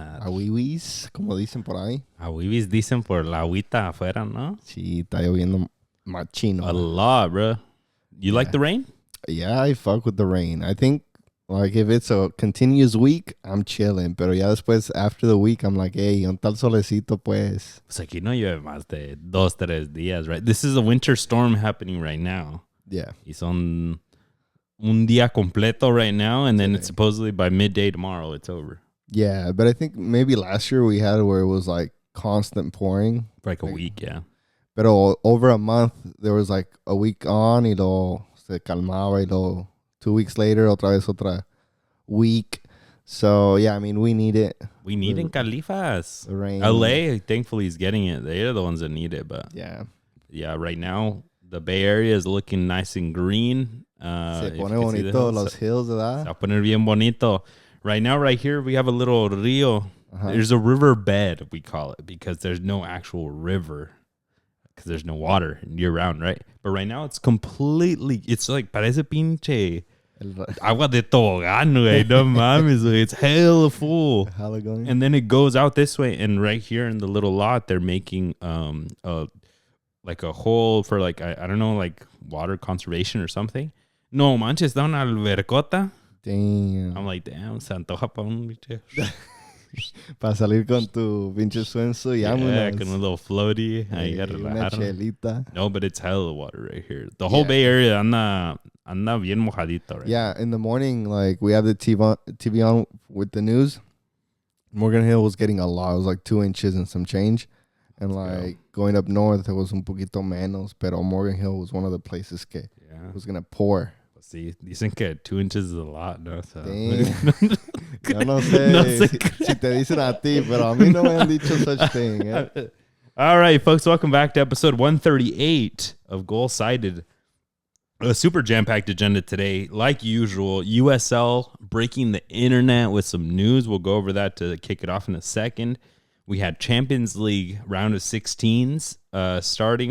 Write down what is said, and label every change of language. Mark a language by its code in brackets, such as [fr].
[es] A wiwis, como dicen por ahí. A huevis dicen por la agüita afuera, ¿no? Sí, está lloviendo machino. [en] A lot, bro. You like the rain? Yeah, I fuck with the rain. I think, like, if it's a continuous week, I'm chilling. [es] Pero ya después, [en] after the week, I'm like, hey, [es] un tal solecito, pues. Pues aquí no llueve más de 2-3 días, right? [en] This is a winter storm happening right now. Yeah. [es] Y son un día completo [en] right now, and then it's supposedly by midday tomorrow, it's over. Yeah, but I think maybe last year we had where it was, like, constant pouring. For like a week, yeah. Pero over a month, there was, like, a week on, [es] y luego se calmaba, y luego [en] 2 weeks later, [es] otra vez otra [en] week. So, yeah, I mean, we need it. We need in Califas. The rain. LA, thankfully, is getting it. They're the ones that need it, but yeah, right now, the Bay Area is looking nice and green. [es] Se pone bonito los hills, ¿verdad? Se va a poner bien bonito. [en] Right now, right here, we have a little rio. There's a river bed, we call it, because there's no actual river. Because there's no water year round, right? But right now, it's completely, it's like, [es] parece pinche agua de tobogán, güey. No mames, güey. [en] It's hella full. And then it goes out this way. And right here in the little lot, they're making like a hole for like, I don't know, like water conservation or something. [es] No manches, da una albercota. [en] Damn. I'm like, damn, [es] se antoja pa un bicho. Para salir con tu pinche swimsuit. [en] Yeah, con a little floaty. Ahí [es] una chelita. [en] No, but it's hella water right here. The whole Bay Area [es] anda bien mojadito [en] right Yeah, in the morning, like, we have the TV on with the news. Morgan Hill was getting a lot. It was like 2 inches and some change. And, like, going up north, it was [es] un poquito menos. [en] Pero Morgan Hill was one of the places que was going to pour. [es] Sí, dicen que 2 inches [en] is a lot, [es] ¿no? [en] So. [es] Yo no sé si te dicen a ti, pero a mí no me han dicho such thing. [en] All right, folks, welcome back to episode 138 of Goal Sided. A super jam-packed agenda today. Like usual, USL breaking the internet with some news. We'll go over that to kick it off in a second. We had Champions League round of 16s starting.